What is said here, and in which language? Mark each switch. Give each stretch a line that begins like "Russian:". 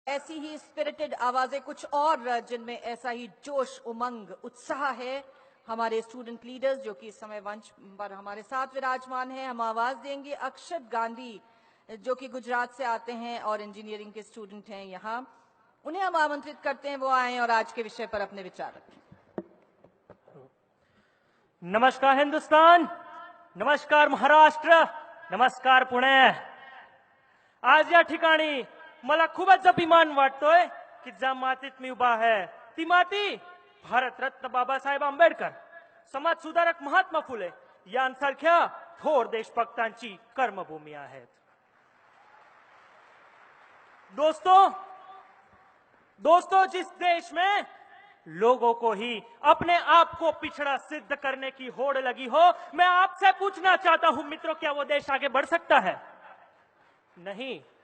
Hindi: ऐसी ही स्पिरिटेड आवाजें कुछ और जिनमें ऐसा ही जोश, उमंग, उत्साह है, हमारे स्टूडेंट लीडर्स जो कि इस समय मंच पर हमारे साथ विराजमान हैं। हम आवाज देंगे अक्षत गांधी जो कि गुजरात से आते हैं और इंजीनियरिंग के स्टूडेंट हैं। यहाँ उन्हें हम आमंत्रित करते हैं, वो आए और आज के विषय पर अपने विचार रखें। नमस्कार हिंदुस्तान, नमस्कार महाराष्ट्र, नमस्कार पुणे।
Marathi: आज या ठिकाणी मला खूपच अभिमान वाटतोय की ज्या मातीत मी उभा आहे ती माती भारतरत्न बाबासाहेब आंबेडकर, समाज सुधारक महात्मा फुले यांसारख्या थोर देशभक्तांची कर्मभूमी आहेत।
Hindi: दोस्तों, जिस देश में लोगों को ही अपने आप को पिछड़ा सिद्ध करने की होड़ लगी हो, मैं आपसे पूछना चाहता हूं मित्रों, क्या वो देश आगे बढ़ सकता है? नहीं।